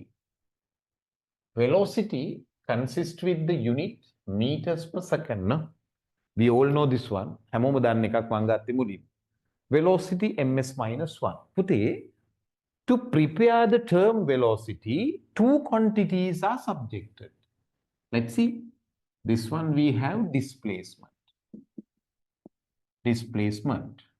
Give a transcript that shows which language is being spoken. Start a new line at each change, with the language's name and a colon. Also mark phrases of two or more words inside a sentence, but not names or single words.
English: Velocity consists with the unit meters per second. No? We all know this one.
Sinhala: හැමෝම දන්න එකක් මම ගත්තේ මුලින්.
English: Velocity ms minus 1. පුතේ, to prepare the term velocity, two quantities are subjected. Let's see. This one we have displacement. Displacement.